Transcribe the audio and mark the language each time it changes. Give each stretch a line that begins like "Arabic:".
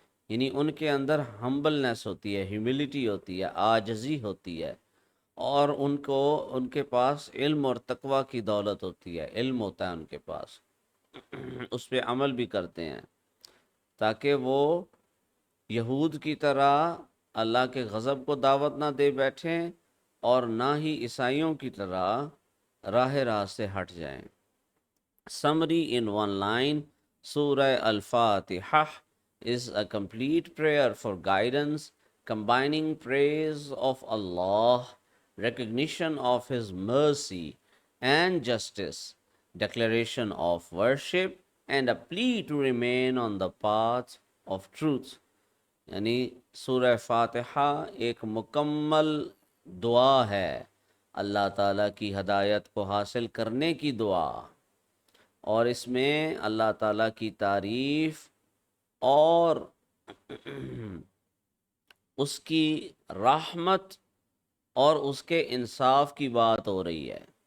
Urdu: یعنی ان کے اندر ہمبلنس ہوتی ہے، ہیوملٹی ہوتی ہے، عاجزی ہوتی ہے، اور ان کے پاس علم اور تقوی کی دولت ہوتی ہے، علم ہوتا ہے ان کے پاس، اس پہ عمل بھی کرتے ہیں تاکہ وہ یہود کی طرح اللہ کے غضب کو دعوت نہ دے بیٹھیں اور نہ ہی عیسائیوں کی طرح راہ راست سے ہٹ جائیں.
English: Summary in one line: Surah Al-Fatiha is a complete prayer for guidance, combining praise of Allah, recognition of His mercy and justice, declaration of worship, and a plea to remain on the path of truth.
Urdu: یعنی سورہ فاتحہ ایک مکمل دعا ہے، اللہ تعالیٰ کی ہدایت کو حاصل کرنے کی دعا، اور اس میں اللہ تعالیٰ کی تعریف اور اس کی رحمت اور اس کے انصاف کی بات ہو رہی ہے.